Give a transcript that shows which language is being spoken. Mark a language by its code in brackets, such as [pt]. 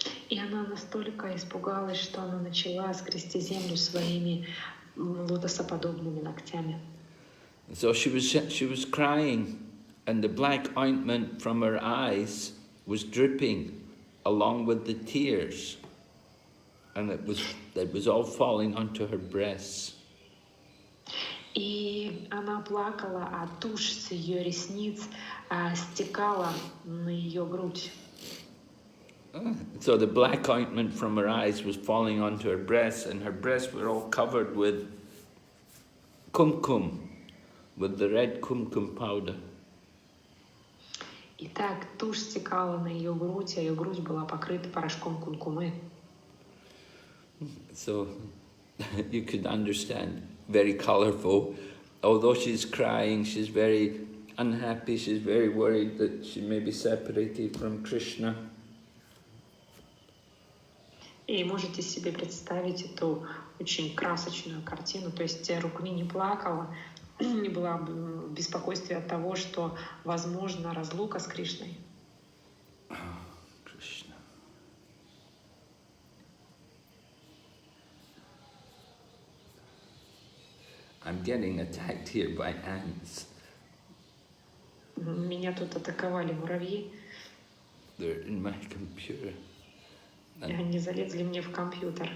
[ru] И она настолько испугалась, что она начала скрести землю своими лотосоподобными ногтями. [en] So she was crying, and the black ointment from her eyes was dripping along with the tears, and it was all falling onto her breasts. [ru] И она плакала, а тушь с ее ресниц стекала на ее грудь. [en] So the black ointment from her eyes was falling onto her breasts, and her breasts were all covered with kumkum, with the red kumkum powder. [ru] И так тушь стекала на ее грудь, а ее грудь была покрыта порошком кумкумы. [en] So you could understand, very colorful. Although she's crying, she's very unhappy, she's very worried that she may be separated from Krishna. [ru] И можете себе представить эту очень красочную картину. То есть Рукмини плакала, не была в беспокойстве от того, что возможна разлука с Кришной. Krishna. [en] I'm getting attacked here by ants. [ru] Меня тут атаковали муравьи. [en] They're in my computer. [ru] И они залезли мне в компьютер.